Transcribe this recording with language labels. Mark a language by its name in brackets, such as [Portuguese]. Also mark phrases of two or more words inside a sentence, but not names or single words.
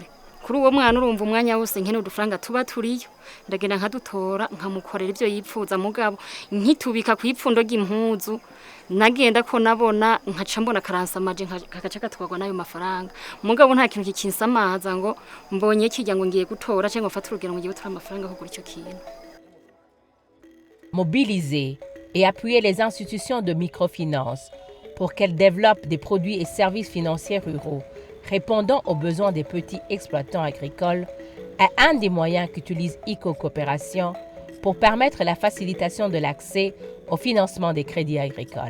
[Rundi] Kuri uwo mwana urumva umwanya wose nkene udufaranga tuba turiyo, ndagenda nkadutora nkamukorera ivyo yipfuza, mugabo nkitubika ku ipfundo ry'impuzu nagenda ko nabona nkaca mbona karansamaje kagaca gatwagwa nayo mafaranga, mugabo nta kintu kikinsamaza ngo mbonye kijya ngo ngiye gutora cyangwa mfata urugero ngo ngiye gutora amafaranga kugura icyo kintu. [French] Mobiliser et appuyer les institutions de microfinance pour qu'elles développent des produits et services financiers ruraux répondant aux besoins des petits exploitants agricoles, est un des moyens qu'utilise ICO-Coopération pour permettre la facilitation de l'accès au financement des crédits agricoles.